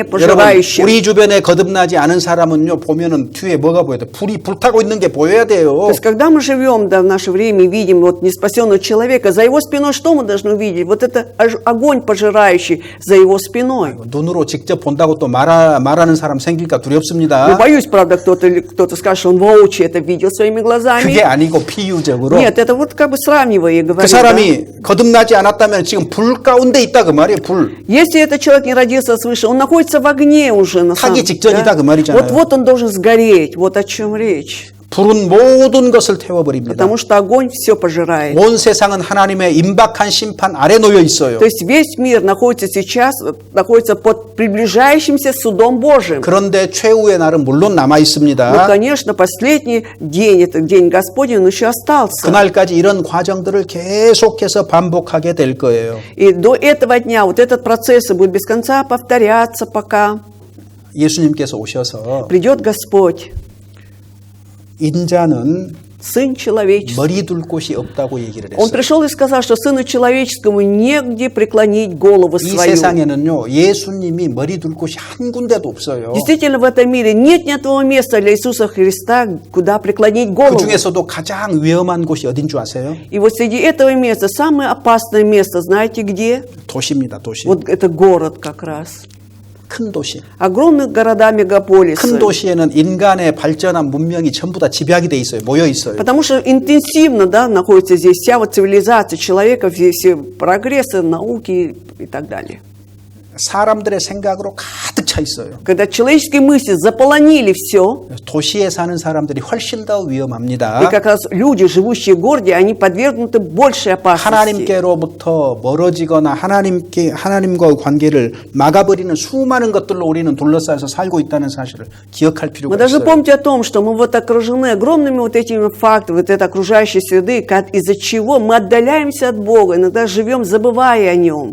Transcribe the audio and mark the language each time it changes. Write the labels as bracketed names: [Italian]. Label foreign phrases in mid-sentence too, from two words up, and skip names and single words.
[Korean] 여러분, [Russian] пожирающем? [Korean] 우리 주변에 거듭나지 않은 사람은요, 보면은 뒤에 뭐가 보여야 돼? 불이 불타고 있는 게 보여야 돼요. [Russian] То есть, когда мы живем, да, в наше время, и видим вот неспасенного человека, за его спиной что мы должны увидеть? Вот это огонь пожирающий за его спиной. [Korean] 눈으로 직접 본다고 또 말하는 사람 생길까 [Russian] Ну, [Korean] 두렵습니다. [Russian] боюсь, правда, кто-то скажет, что он воочию это видел своими глазами. [Korean] 그게 아니고 비유적으로 [Russian] Нет, это вот как бы сравнивая и [Korean] 그 [Russian] говорит. да. [Korean] 사람이 거듭나지 않았다면 지금 불 가운데 있다 그 말이에요. 불. [Russian] Если этот человек не родился свыше, он находится в огне уже на самом [Korean] 타기 직전이다 그 말이잖아요. [Russian] Вот он должен сгореть. Вот о чем речь. [Korean] 불은 모든 것을 태워버립니다. [Russian] Потому что огонь все пожирает. [Korean] 온 세상은 하나님의 임박한 심판 아래 놓여 있어요. [Russian] То есть весь мир находится под приближающимся судом Божьим. [Korean] 그런데 최후의 날은 물론 남아 [Russian] Ну, [Korean] 있습니다. [Russian] конечно, последний день, это день Господень, он еще остался. [Korean] 그날까지 이런 과정들을 계속해서 반복하게 될 거예요. [Russian] И до этого дня вот этот процесс будет без конца повторяться, пока [Korean] 예수님께서 오셔서 [Russian] придет Господь. [Korean] 인자는 [Russian] Сын человеческий. [Korean] 머리 둘 곳이 없다고 얘기를 [Russian] Он [Korean] 했어요. [Russian] пришел и сказал, что Сыну Человеческому негде преклонить голову [Korean] 이 [Russian] свою. [Korean] 세상에는요, 예수님이 머리 둘 곳이 한 군데도 없어요. [Russian] Действительно, в этом мире нет ни одного места для Иисуса Христа, куда преклонить [Korean] 그 [Russian] голову. [Korean] 중에서도 가장 위험한 곳이 어딘 줄 아세요? [Russian] И вот среди этого места самое опасное место, знаете где? [Korean] 도시입니다, 도시. [Russian] Вот это город как раз. [Korean] 큰 도시. [Russian] Огромных города, мегаполисы. [Korean] 큰 도시에는 인간의 발전한 문명이 전부 다 집약이 돼 있어요. 모여 있어요. [Russian] Потому что интенсивно, да, находится здесь вся вот цивилизация человека, все прогрессы, науки и так далее. [Korean] 사람들의 생각으로 가득 차 있어요. [Russian] Когда человеческие мысли заполонили все, [Korean] 도시에 사는 사람들이 훨씬 더 [Russian] и [Korean] 위험합니다. [Russian] как раз люди, живущие в городе, они подвергнуты большей опасности. [Korean] 하나님께로부터 멀어지거나 하나님과의 관계를 막아버리는 수많은 것들로 우리는 둘러싸여서 살고 있다는 사실을 기억할 [Russian] Мы [Korean] 필요가 [Russian] должны [Korean] 있어요. [Russian] помнить о том, что мы вот окружены огромными вот этими фактами, вот этой окружающей среды, из-за чего мы отдаляемся от Бога, иногда живем, забывая о Нем.